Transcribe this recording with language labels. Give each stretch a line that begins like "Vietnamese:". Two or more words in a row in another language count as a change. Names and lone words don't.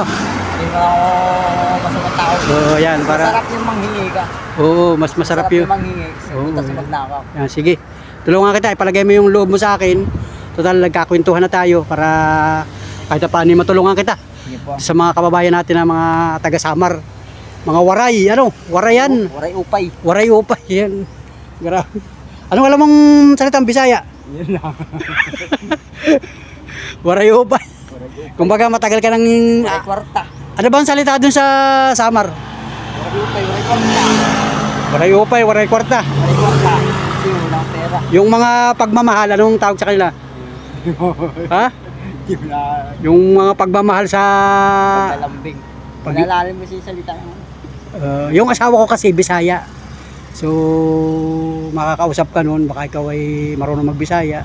Filipino: hindi mo ako masamang tao. Oo, yan. Masarap yung manghingi ka. Oo, mas masarap yun. Yung manghingi. Oo. Tapos magnakaw. Yan, sige. Tulungan kita. Ipalagay mo yung loob mo sa akin. Total, nagkakwentuhan na tayo para kahit na paano matulungan kita. Sige po. Sa mga kababayan natin na mga taga-Samar. Mga waray. Ano? Waray yan.
Waray: Waray upay. Waray upay.
Filipino: Yan. Grabe. Anong alam mong salitang Bisaya? Yun lang.
Waray: Waray upay.
Filipino: Kumbaga matagal ka nang...
Waray: Waray kwarta.
Filipino: Ano ba ang salita dun sa Samar?
Waray: Waray upay, waray kwarta. Waray upay, waray kwarta. Waray kwarta.
Filipino: Kasi walang pera. Yung mga pagmamahal, anong tawag sa kanila? Ha? Yung mga pagmamahal sa... Paglalambing. Pag-alalim mo siya salita mo. Yung asawa ko kasi Bisaya. So, makakausap ka nun, baka ikaw ay marunong magbisaya.